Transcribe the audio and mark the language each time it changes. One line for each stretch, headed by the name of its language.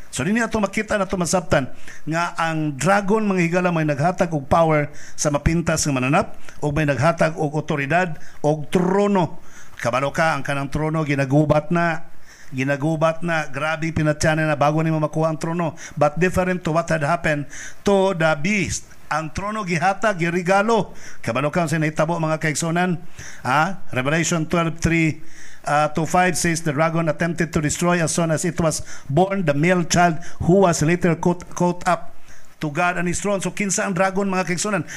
Cebuano: So din ato makita na ito masabtan nga ang dragon, mga higala, may naghatag og power sa mapintas nga mananap, o may naghatag og otoridad og trono. Kabalo ka, ang kanang trono ginagubat na, grabe pinatyanan na bago nimo makuha ang trono.
English: But different to what had happened to the beast.
Cebuano: Ang trono gihatag, girigalo. Kabalo ka sa nahitabo, mga kaigsunan.
English: Revelation 12:3 to 5 says the dragon attempted to destroy as soon as it was born the male child, who was later caught up to God and his throne.
Cebuano: So kinsa ang dragon, mga kaigsunan?